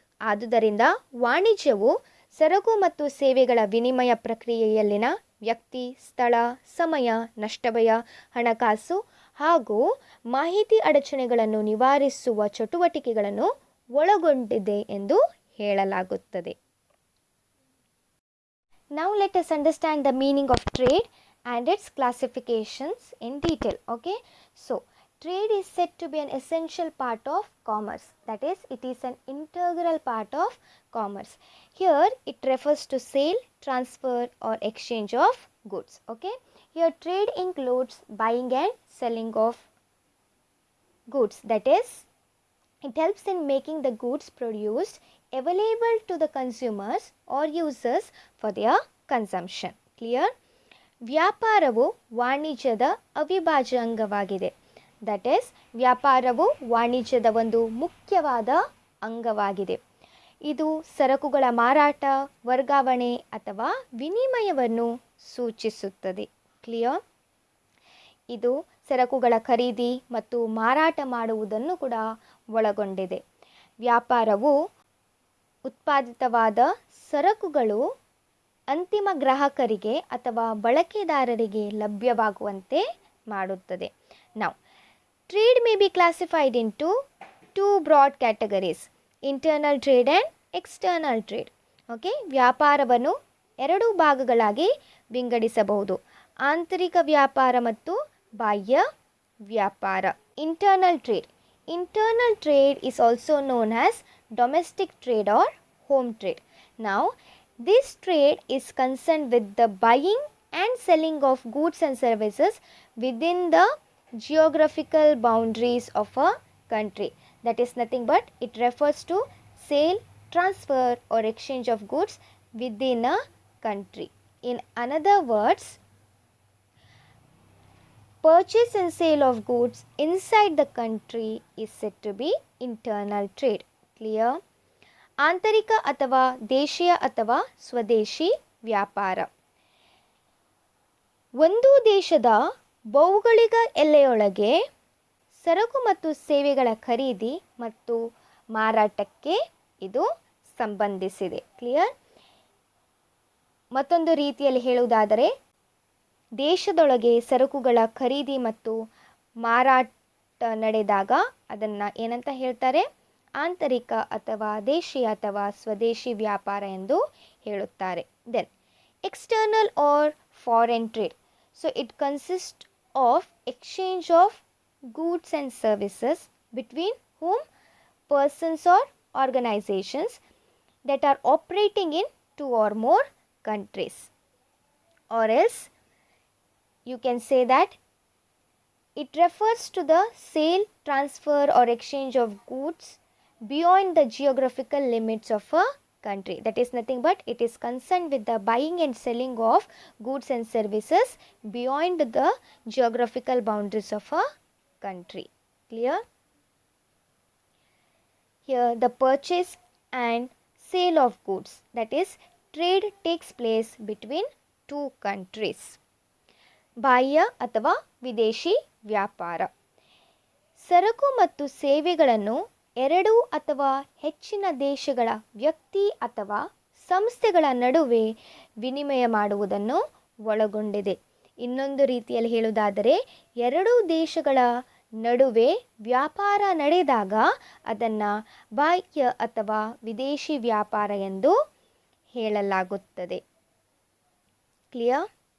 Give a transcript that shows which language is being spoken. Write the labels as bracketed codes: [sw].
[kn] ಆದುದರಿಂದ ವಾಣಿಜ್ಯವು ಸರಕು ಮತ್ತು ಸೇವೆಗಳ ವಿನಿಮಯ ಪ್ರಕ್ರಿಯೆಯಲ್ಲಿನ ವ್ಯಕ್ತಿ, ಸ್ಥಳ, ಸಮಯ, ನಷ್ಟಭಯ, ಹಣಕಾಸು ಹಾಗೂ ಮಾಹಿತಿ ಅಡಚಣೆಗಳನ್ನು ನಿವಾರಿಸುವ ಚಟುವಟಿಕೆಗಳನ್ನು ಒಳಗೊಂಡಿದೆ ಎಂದು ಹೇಳಲಾಗುತ್ತದೆ. [en] Now let us understand the meaning of trade and its classifications in detail. Okay, so trade is said to be an essential part of commerce. That is, it is an integral part of commerce. Here it refers to sale, transfer or exchange of goods. Okay, here trade includes buying and selling of goods. That is, it helps in making the goods produced available to the consumers or users for their consumption. Clear? [kn] ವ್ಯಾಪಾರವು ವಾಣಿಜ್ಯದ ಅವಿಭಾಜ್ಯ ಅಂಗವಾಗಿದೆ. [en] that is, [kn] ವ್ಯಾಪಾರವು ವಾಣಿಜ್ಯದ ಒಂದು ಮುಖ್ಯವಾದ ಅಂಗವಾಗಿದೆ. ಇದು ಸರಕುಗಳ ಮಾರಾಟ, ವರ್ಗಾವಣೆ ಅಥವಾ ವಿನಿಮಯವನ್ನು ಸೂಚಿಸುತ್ತದೆ. ಕ್ಲಿಯರ್? ಇದು ಸರಕುಗಳ ಖರೀದಿ ಮತ್ತು ಮಾರಾಟ ಮಾಡುವುದನ್ನು ಕೂಡ ಒಳಗೊಂಡಿದೆ. ವ್ಯಾಪಾರವು ಉತ್ಪಾದಿತವಾದ ಸರಕುಗಳು ಅಂತಿಮ ಗ್ರಾಹಕರಿಗೆ ಅಥವಾ ಬಳಕೆದಾರರಿಗೆ ಲಭ್ಯವಾಗುವಂತೆ ಮಾಡುತ್ತದೆ. [en] Now, trade may be classified into two broad categories: internal trade and external trade. [kn] Okay, ವ್ಯಾಪಾರವನ್ನು ಎರಡು ಭಾಗಗಳಾಗಿ ವಿಂಗಡಿಸಬಹುದು: ಆಂತರಿಕ ವ್ಯಾಪಾರ ಮತ್ತು ಬಾಹ್ಯ ವ್ಯಾಪಾರ. [en] Internal trade. Internal trade is also known as domestic trade or home trade. Now, this trade is concerned with the buying and selling of goods and services within the geographical boundaries of a country. That is nothing but it refers to sale, transfer or exchange of goods within a country. In another words, purchase and sale of goods inside the country is said to be internal trade. Clear? [kn] ಆಂತರಿಕ ಅಥವಾ ದೇಶೀಯ ಅಥವಾ ಸ್ವದೇಶಿ ವ್ಯಾಪಾರ. ಒಂದು ದೇಶದ ಭೌಗೋಳಿಕ ಎಲ್ಲೆಯೊಳಗೆ ಸರಕು ಮತ್ತು ಸೇವೆಗಳ ಖರೀದಿ ಮತ್ತು ಮಾರಾಟಕ್ಕೆ ಇದು ಸಂಬಂಧಿಸಿದೆ. ಕ್ಲಿಯರ್? ಮತ್ತೊಂದು ರೀತಿಯಲ್ಲಿ ಹೇಳುವುದಾದರೆ, ದೇಶದೊಳಗೆ ಸರಕುಗಳ ಖರೀದಿ ಮತ್ತು ಮಾರಾಟ ನಡೆದಾಗ ಅದನ್ನು ಏನಂತ ಹೇಳ್ತಾರೆ? ಆಂತರಿಕ ಅಥವಾ ದೇಶೀಯ ಅಥವಾ ಸ್ವದೇಶಿ ವ್ಯಾಪಾರ ಎಂದು ಹೇಳುತ್ತಾರೆ. [en] Then external or foreign trade. So it consist of exchange of goods and services between whom persons or organizations that are operating in two or more countries. Or else you can say that it refers to the sale, transfer or exchange of goods beyond the geographical limits of a country. That is nothing but it is concerned with the buying and selling of goods and services beyond the geographical boundaries of a country. Clear? Here the purchase and sale of goods, that is trade, takes place between two countries. [kn] ಬಾಹ್ಯ ಅಥವಾ ವಿದೇಶಿ ವ್ಯಾಪಾರ. ಸರಕು ಮತ್ತು ಸೇವೆಗಳನ್ನು ಎರಡು ಅಥವಾ ಹೆಚ್ಚಿನ ದೇಶಗಳ ವ್ಯಕ್ತಿ ಅಥವಾ ಸಂಸ್ಥೆಗಳ ನಡುವೆ ವಿನಿಮಯ ಮಾಡುವುದನ್ನು ಒಳಗೊಂಡಿದೆ. ಇನ್ನೊಂದು ರೀತಿಯಲ್ಲಿ ಹೇಳುವುದಾದರೆ, ಎರಡು ದೇಶಗಳ ನಡುವೆ ವ್ಯಾಪಾರ ನಡೆದಾಗ ಅದನ್ನು ಬಾಹ್ಯ ಅಥವಾ ವಿದೇಶಿ ವ್ಯಾಪಾರ ಎಂದು ಹೇಳಲಾಗುತ್ತದೆ. ಕ್ಲಿಯರ್?